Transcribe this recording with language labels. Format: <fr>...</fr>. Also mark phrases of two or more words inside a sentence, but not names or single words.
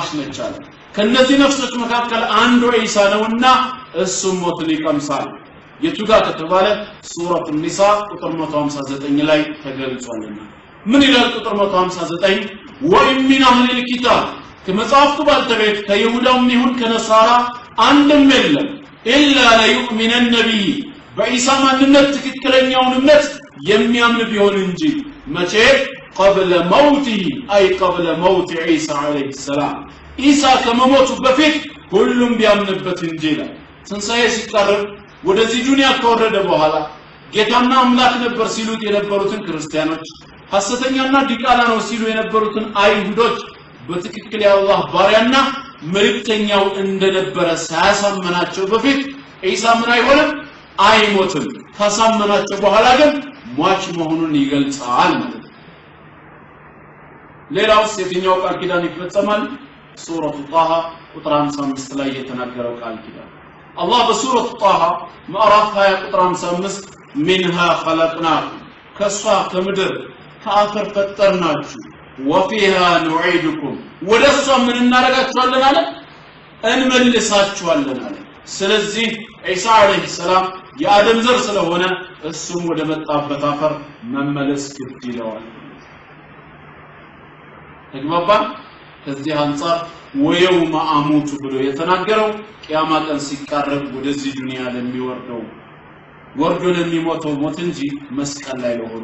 <am>ነች አለ ከነዚህ ነፍሶች መካከል አንዱ ኢሳ ነውና እሱም ሞትን ይቀምሳል የቱጋ ከተባለ ሱረቱ ኒሳ ቁጥር 159 ላይ ተገልጿልና ምን ይላል ቁጥር 159 ወኢን</am> <ar>من أهل الكتاب</ar> <am>ከመጽሐፍቱ ባልተቤት ከይሁዳም ይሁን ከነሳራ አንድም የለም</am> <ar>إلا ليؤمنن به</ar> <am>በኢሳ ማንነት ትክክለኛውን እምነት የሚያምን ቢሆን እንጂ መቼ</am> <ar>قبل موته أي قبل موت عيسى عليه السلام</ar> <am>ኢሳ ከመሞቱ በፊት ሁሉም ቢያምንበት እንጂላ ትንሳኤ ሲቀርብ ወደዚህ ዱንያ ከወረደ በኋላ ጌታና አምላክ ነበር ሲሉት የነበሩትን ክርስቲያኖች ሐሰተኛና ዲቃላ ነው ሲሉ የነበሩትን አይሁዶች በትክክል የአላህ ባሪያና መልእክተኛው እንደነበረ ሳያሳመናቸው በፊት ኢሳ ምን አይሆንም አይሞትም ካሳመናቸው በኋላ ግን ሟች መሆኑን ይገልጻል ማለት ነው ሌላውስ የትኛው ቃል ኪዳን ይፈጸማል ሱረቱ ጣሃ ቁጥር 55 ላይ የተናገረው ቃል ኪዳን አላህ በሱረቱ ጣሃ ምዕራፍ 20 ቁጥር 55</am> <ar>منها خلقناكم</ar> <am>ከሷ ከምድር ከአፈር ፈጠርናችሁ</am> <ar>وفيها نعيدكم</ar> <am>ወደሷ ምን እናረጋችኋለን አለ እንመልሳችኋለን አለ ስለዚህ ኢሳ</am> <ar>عليه السلام</ar> <am>የአደም ዘር ስለሆነ እሱም ወደ መጣበት አፈር መመለስ ግድ ይለዋል ተግባባን ከዚህ አንፃር</am> <ar>ويوم أموت</ar> <am>ብሎ የተናገረው ቂያማ ቀን ሲቃረብ ወደዚህ ዱንያ ለሚወርደው ወርዶ ለሚሞተው ሞት እንጂ መስቀል ላይ ለሆነ</am>